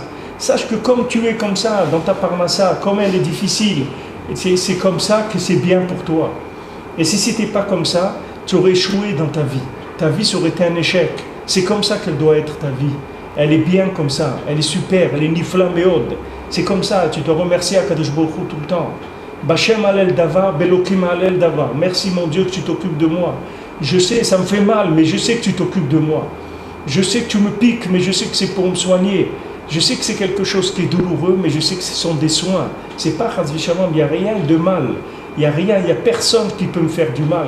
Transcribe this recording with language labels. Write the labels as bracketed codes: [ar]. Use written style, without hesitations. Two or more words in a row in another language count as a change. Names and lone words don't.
[fr] Sache que comme tu es comme ça, dans ta parnassa, comme elle est difficile, c'est comme ça que c'est bien pour toi. Et si ce n'était pas comme ça, tu aurais échoué dans ta vie. Ta vie, ça aurait été un échec. C'est comme ça qu'elle doit être ta vie. elle est bien comme ça, elle est super, elle est [he] נפלא מאד. [fr] C'est comme ça, tu dois remercier [he] הקדוש ברוך הוא [fr] tout le temps. [he] בשם אהלל דבר, באלוקים אהלל דבר. [fr] Merci mon Dieu que tu t'occupes de moi. Je sais, ça me fait mal, mais je sais que tu t'occupes de moi. Je sais que tu me piques, mais je sais que c'est pour me soigner. Je sais que c'est quelque chose qui est douloureux, mais je sais que ce sont des soins. C'est pas [he] חס ושלום, [fr] il n'y a rien de mal. Il n'y a rien, il n'y a personne qui peut me faire du mal.